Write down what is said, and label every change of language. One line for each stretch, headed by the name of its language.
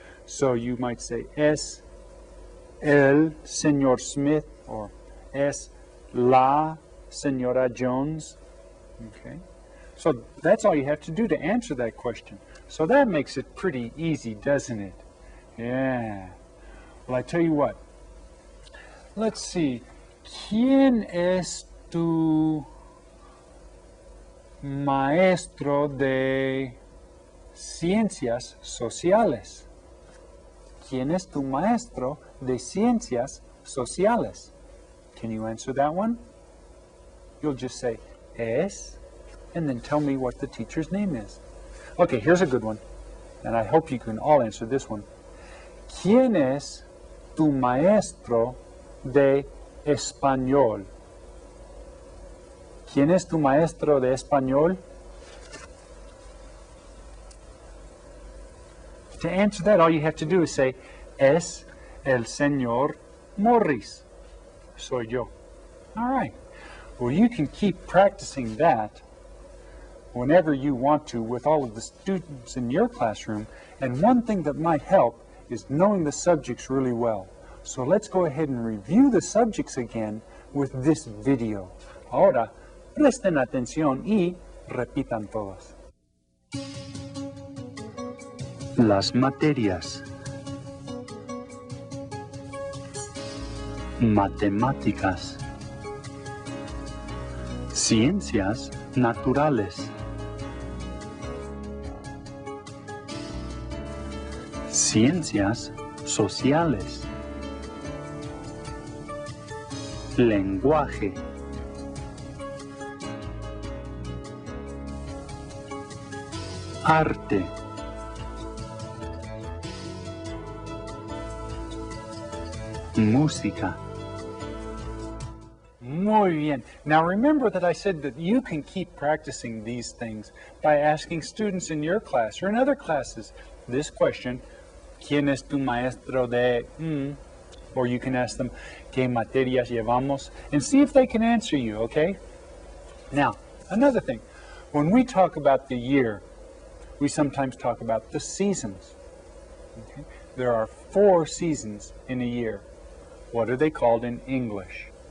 English: So you might say,
Spanish: es el señor Smith, or es la señora Jones.
English: Okay, so that's all you have to do to answer that question. So that makes it pretty easy, doesn't it? Yeah. Well, I tell you what. Let's see.
Spanish: ¿Quién es tu maestro de ciencias sociales? ¿Quién es tu maestro de ciencias sociales?
English: Can you answer that one? You'll just say es, and then tell me what the teacher's name is. Okay, here's a good one, and I hope you can all answer this one.
Spanish: ¿Quién es tu maestro de español? ¿Quién es tu maestro de español?
English: To answer that, all you have to do is say,
Spanish: es el señor Morris. Soy yo.
English: All right. Well, you can keep practicing that whenever you want to with all of the students in your classroom. And one thing that might help is knowing the subjects really well. So let's go ahead and review the subjects again with this video.
Spanish: Ahora, presten atención y repitan todas. Las materias. Matemáticas. Ciencias naturales. Ciencias sociales. Lenguaje. Arte. Música. Muy bien.
English: Now remember that I said that you can keep practicing these things by asking students in your class or in other classes this question,
Spanish: ¿Quién es tu maestro de...?
English: Or you can ask them,
Spanish: ¿Qué materias llevamos?
English: And see if they can answer you, okay? Now, another thing. When we talk about the year, we sometimes talk about the seasons. Okay? There are 4 seasons in a year. What are they called in English?